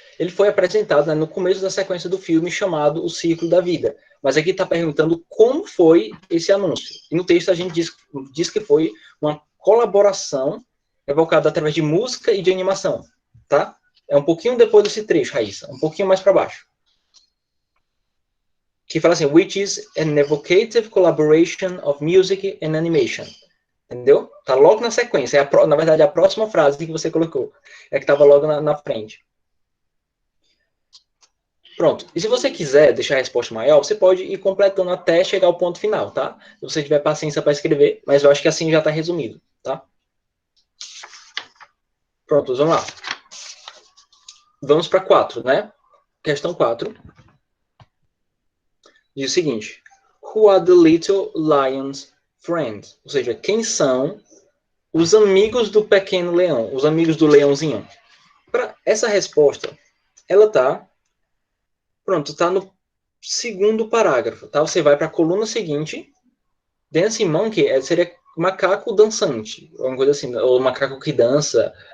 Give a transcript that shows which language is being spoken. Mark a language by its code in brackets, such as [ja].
[pt] Ele foi apresentado, né, no começo da sequência do filme chamado O Ciclo da Vida. Mas aqui está perguntando como foi esse anúncio. E no texto a gente diz que foi uma colaboração evocada através de música e de animação, tá? É um pouquinho depois desse trecho, Raíssa, um pouquinho mais para baixo. Que fala assim, [en] which is an evocative collaboration of music and animation. [pt] Entendeu? Tá logo na sequência. Na verdade, a próxima frase que você colocou é que estava logo na frente. Pronto. E se você quiser deixar a resposta maior, você pode ir completando até chegar ao ponto final, tá? Se você tiver paciência para escrever, mas eu acho que assim já está resumido, tá? Pronto, vamos lá. Vamos para 4, né? Questão 4. Diz o seguinte. [en] Who are the little lion's friends? [pt] Ou seja, quem são os amigos do pequeno leão? Os amigos do leãozinho? Para essa resposta, ela tá... Pronto, tá no segundo parágrafo, tá? Você vai para a coluna seguinte. Dancing Monkey seria macaco dançante, alguma coisa assim, ou macaco que dança.